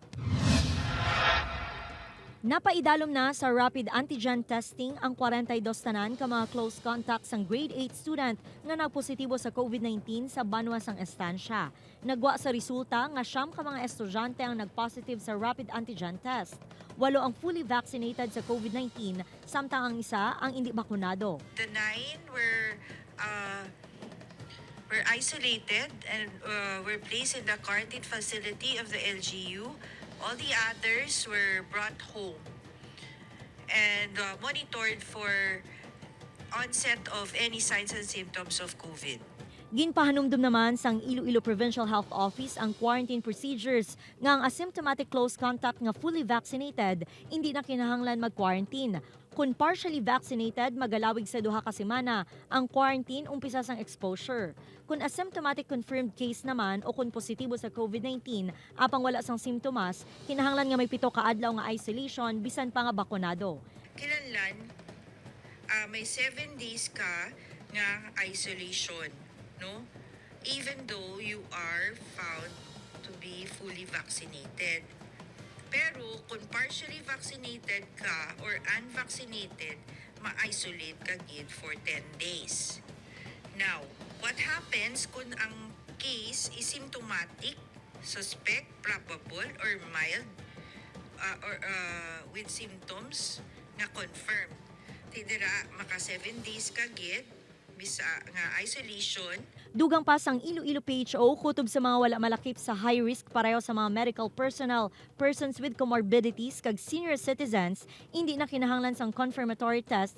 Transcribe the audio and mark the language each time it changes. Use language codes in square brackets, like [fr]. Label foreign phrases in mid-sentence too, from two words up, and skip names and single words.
[hil] Napaidalom na sa [en] rapid antigen testing [hil] ang 42 tanan ka mga [en] close contacts [hil] ng grade 8 student nga nagpositibo sa COVID-19 sa Banwasang Estancia. Nagwa sa resulta nga siyam ka mga estudyante ang nagpositive sa [en] rapid antigen test. [hil] 8 ang [en] fully vaccinated [hil] sa COVID-19, samtang ang isa ang hindi bakunado. [en] The 9 were isolated and were placed in the quarantine facility of the LGU. All the others were brought home and monitored for onset of any signs and symptoms of COVID. [hil] Ginpahanumdum naman sang Iloilo Provincial Health Office ang [en] quarantine procedures [hil] nga ang [en] asymptomatic close contact [hil] nga [en] fully vaccinated [hil] hindi na kinahanglan mag-quarantine. Kung [en] partially vaccinated, [hil] magalawig sa 2 ka semana ang quarantine umpisa sang exposure. Kung [en] asymptomatic confirmed case [hil] naman o kung positibo sa COVID-19 apang wala sang simptomas, kinahanglan nga may 7 ka adlaw nga isolation bisan pa nga bakunado. Kinahanglan may 7 days ka nga isolation, no? [en] Even though you are found to be fully vaccinated. [hil] Pero kung [en] partially vaccinated [hil] ka or unvaccinated, ma-isolate ka gid [en] for 10 days. Now, what happens [hil] kung ang [en] case is symptomatic, suspect, probable, or mild, or with symptoms na confirmed? [hil] Tidira, maka 7 days ka gid, bisa nga isolation. Dugang pa sang Iloilo PHO kutob sa mga wala malakip sa [en] high risk [hil] pareho sa mga [en] medical personnel, persons with comorbidities [hil] kag [en] senior citizens, [hil] hindi na kinahanglan sang [en] confirmatory test.